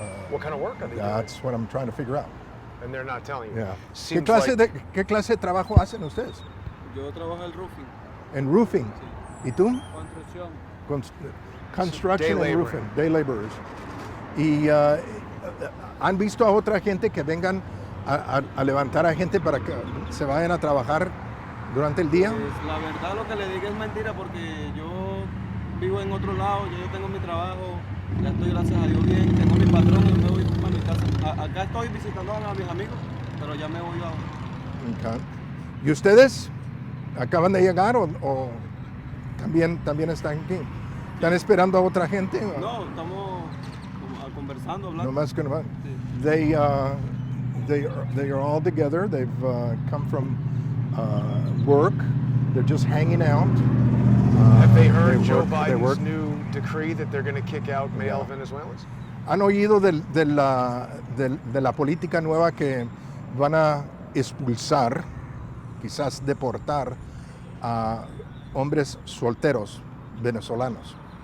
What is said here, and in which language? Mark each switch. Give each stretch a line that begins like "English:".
English: What kind of work are they doing? That's what I'm trying to figure out. And they're not telling you. Yeah. Seems like
Spanish: ¿Qué clase de trabajo hacen ustedes? Yo trabajo en el roofing, En roofing. ¿Y tú? Construcción.
English: Construction Day and laboring. roofing, day laborers.
Spanish: ¿Y han visto a otra gente que vengan a levantar a gente para que se vayan a trabajar durante el día? Pues, la verdad lo que le digo es mentira porque yo vivo en otro lado, yo tengo mi trabajo, ya estoy gracias a Dios bien, tengo mi patrón y me voy para mi casa. Acá estoy visitando a mis amigos, pero ya me voy ahora. Okay. ¿Y ustedes acaban de llegar o también están aquí? ¿Están esperando a otra gente? No, estamos como conversando, hablando. No más que no. Sí.
English: They are all together. They've come from work. They're just hanging out. Have they heard Joe they Biden's new decree that they're going to kick out male Venezuelans?
Spanish: ¿Han oído de la política nueva que van a expulsar, quizás deportar a hombres solteros venezolanos?